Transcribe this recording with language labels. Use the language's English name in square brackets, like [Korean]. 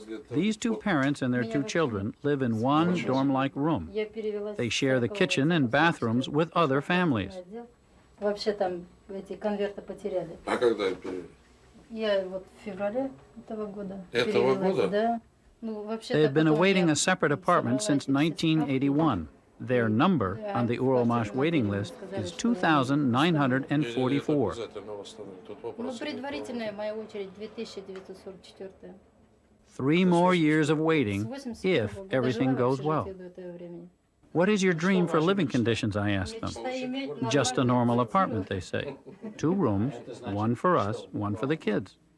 [English] These two parents and their two children live in one dorm-like room. They share the kitchen and bathrooms with other families. [Russian] Вообще там эти конверты потеряли. А когда их перевели? Я вот в феврале этого года. Этого года? Да. Ну, вообще. [English] They have been awaiting a separate apartment since 1981. Their number on the Uralmash waiting list is 2,944. [Russian] Ну, предварительная моя очередь 2944. [English] 3 more years of waiting if everything goes well. What is your dream for living conditions, I asked them. Just a normal apartment, they say. 2 rooms, 1 for us, 1 for the kids.